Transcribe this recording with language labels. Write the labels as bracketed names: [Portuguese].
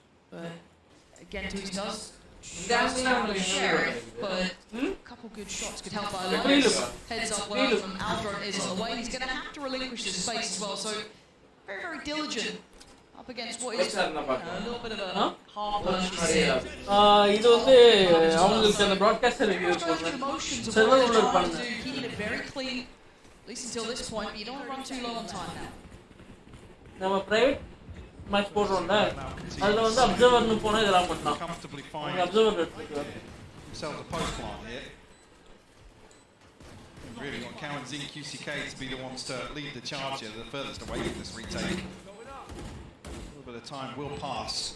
[English] But again, Tui's does have a sheriff, but a couple good shots could help by Alliance. Heads up well from Alvaro is on the way. He's going to have to relinquish his space as well, so very, very diligent up against what is a little bit of a hard purchase here. [Tamil] இது வந்து அவங்களுக்கு அந்த [English] broadcaster review Emotions of what they're trying to do, keeping it very clean, at least until this point, but you don't want to run too low on time now. [Tamil] நம்ம private match போடுறோம்ல அதுல வந்து அப்சர்வர்னு போனா இதெல்லாம் பண்ணலாம் அவங்க observer எடுத்துக்குவாங்க [English] themselves a post plant here. Really want Cowan's in QCK to be the ones to lead the charge here, the furthest away from this retake. A little bit of time will pass.